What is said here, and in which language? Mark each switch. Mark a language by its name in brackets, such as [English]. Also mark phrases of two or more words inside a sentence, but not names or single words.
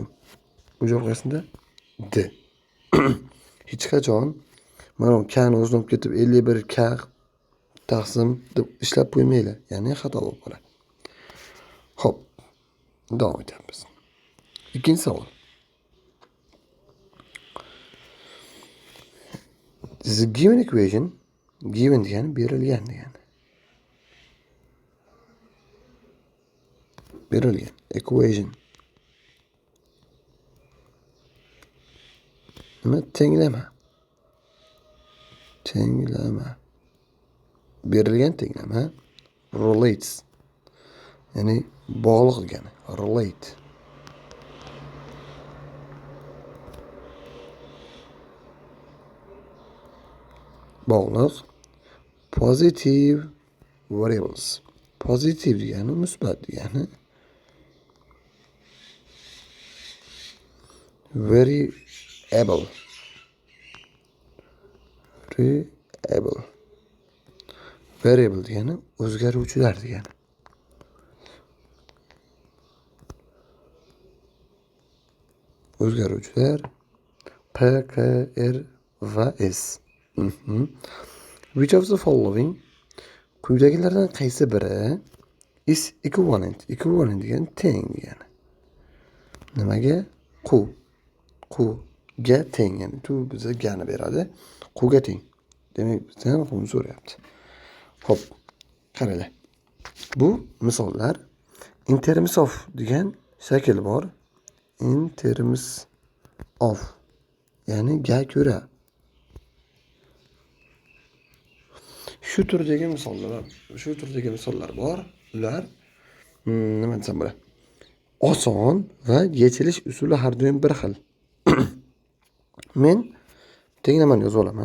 [Uzbek] Bu javob qaysida? D. Hech qachon mana bu kani o'zini olib ketib 51 k taqsim deb ishlab qo'ymanglar. Ya'ni xato bo'lib qoladi. Xo'p, davom etamiz. Ikkinchi savol. [English] The given equation, given [Uzbek] degani berilgan degani. Berilgan equation. Nima? Tenglama. Berilgan tenglama relates. Ya'ni bog'liq degani. Relate. Bog'liq. [English] Positive variables. [Uzbek] Positive degani musbat degani. Variable degani o'zgaruvchilar degani. O'zgaruvchilar P, Q, R va S. [English] Which of the following [Uzbek] quyidagilardan qaysi biri [English] is equivalent [Uzbek] degani teng degani. Nimaga? Qu ga teng. Ya'ni tu biza gani beradi. Q'ga teng. Demak, bizdan q'ni so'rayapti. Xo'p, qaranglar. Bu misollar [English] in terms of [Uzbek] degan shakl bor. [English] In terms of, [Uzbek] ya'ni ga ko'ra. Shu turdagi misollar bor. Ular nima desam bo'ladi? Oson va yechilish usuli har doim bir xil. Men tenglamani yozib olaman.